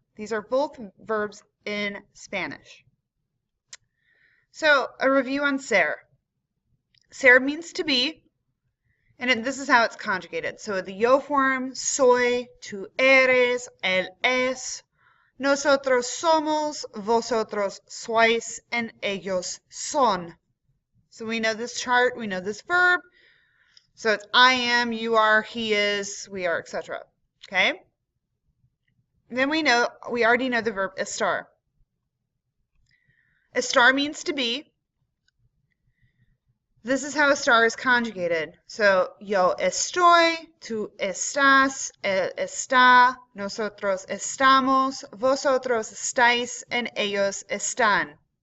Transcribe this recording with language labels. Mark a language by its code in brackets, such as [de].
[en] These are both verbs in Spanish. So, a review on ser. Ser means to be, and this is how it's conjugated. So, the yo form, [es] soy, tú eres, él es, nosotros somos, vosotros sois, and ellos son. [en] So, we know this chart, we know this verb. So it's I am, you are, he is, we are, etc. Okay? Then we already know the verb estar. Estar means to be. This is how estar is conjugated. [es] So yo estoy, tú estás, él está, nosotros estamos, vosotros estáis, and ellos están.